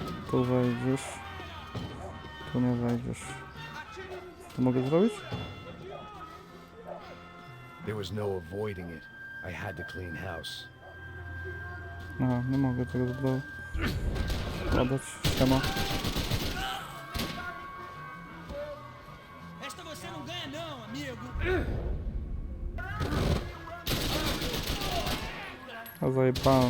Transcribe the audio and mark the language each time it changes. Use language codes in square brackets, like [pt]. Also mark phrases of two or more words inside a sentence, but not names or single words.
[pl] Tu wejdziesz. Tu nie wejdziesz. Co mogę zrobić? [en] There was no avoiding it. I had to clean house. [pl] Aha, nie mogę tego dodać. Siema. [pt] Esta você não ganha não, amigo. [pl] A zajebałem.